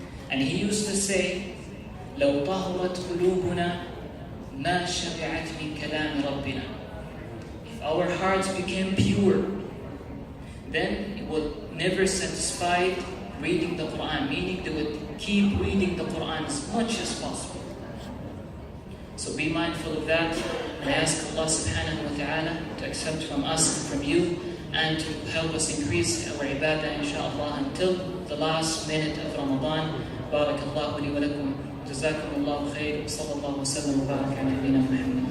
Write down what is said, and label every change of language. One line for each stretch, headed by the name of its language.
English: And he used to say,
Arabic: لو طهرت قلوبنا ما شبعت من كلام ربنا.
English: If our hearts became pure, then it would never satisfy reading the Quran, meaning they would keep reading the Quran as much as possible. So be mindful of that, and ask Allah subhanahu wa ta'ala to accept from us and from you, and to help us increase our ibadah inshaAllah until the last minute of Ramadan.
Arabic: Barakallahu li wa lakum. جزاكم الله خير. صلى الله وسلم وبارك على نبينا محمد.